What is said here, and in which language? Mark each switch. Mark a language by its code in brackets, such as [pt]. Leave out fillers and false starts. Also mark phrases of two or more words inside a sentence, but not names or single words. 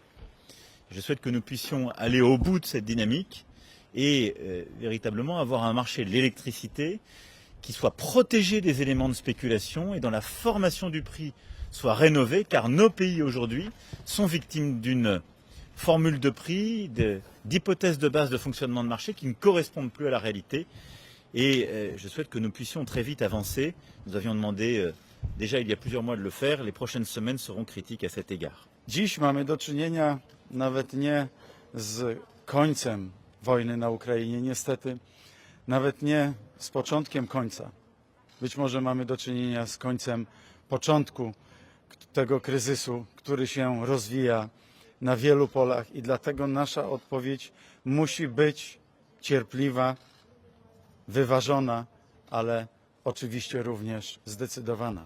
[fr] Je souhaite que nous puissions aller au bout de cette dynamique et véritablement avoir un marché de l'électricité qui soit protégé des éléments de spéculation et dont la formation du prix soit rénovée, car nos pays aujourd'hui sont victimes d'une formule de prix, d'hypothèses de base de fonctionnement de marché qui ne correspondent plus à la réalité. Et je souhaite que nous puissions très vite avancer. Nous avions demandé déjà il y a plusieurs mois de le faire. Les prochaines semaines seront critiques à cet égard. [pl] Dziś mamy do czynienia nawet nie z końcem wojny na Ukrainie, niestety, nawet nie z początkiem końca. Być może mamy do czynienia z końcem początku tego kryzysu, który się rozwija na wielu polach i dlatego nasza odpowiedź musi być cierpliwa, wyważona, ale oczywiście również zdecydowana.